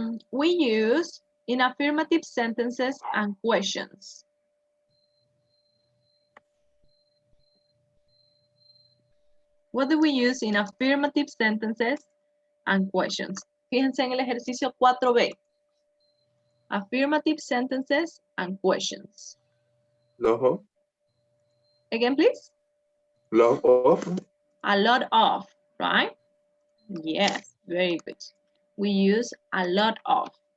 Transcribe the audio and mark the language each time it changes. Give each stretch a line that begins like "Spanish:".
English: We use in affirmative sentences and questions. What do we use in affirmative sentences and questions?
Spanish: Fíjense en el ejercicio 4B.
English: Affirmative sentences and questions. Lot of. Again, please. Lot of. A lot of, right? Yes, very good. We use a lot of.